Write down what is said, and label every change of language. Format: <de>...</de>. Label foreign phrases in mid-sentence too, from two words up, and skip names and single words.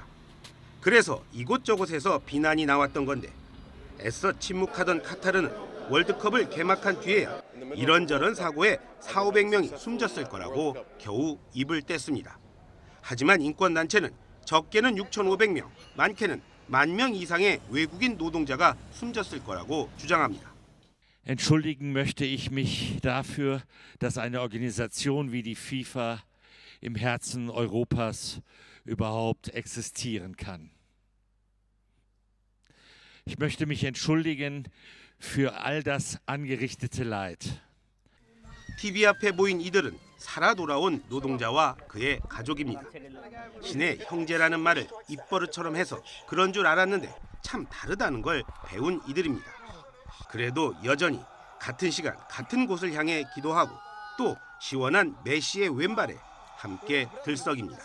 <ko>그래서 이곳저곳에서 비난이 나왔던 건데 애써 침묵하던 카타르는 월드컵을 개막한 뒤에야 이런저런 사고에 4,500명이 숨졌을 거라고 겨우 입을 뗐습니다. 하지만 인권단체는 적게는 6,500명, 많게는 10,000명 이상의 외국인 노동자가 숨졌을 거라고 주장합니다.</ko> <de>Entschuldigen möchte ich mich dafür, dass eine Organisation wie die FIFA im Herzen Europas überhaupt existieren kann. Ich möchte mich entschuldigen für all das angerichtete Leid.</de> <ko>TV 앞에 모인 이들은 살아 돌아온 노동자와 그의 가족입니다. 신의 형제라는 말을 입버릇처럼 해서 그런 줄 알았는데 참 다르다는 걸 배운 이들입니다. 그래도 여전히 같은 시간 같은 곳을 향해 기도하고 또 시원한 메시의 왼발에 함께 들썩입니다.</ko>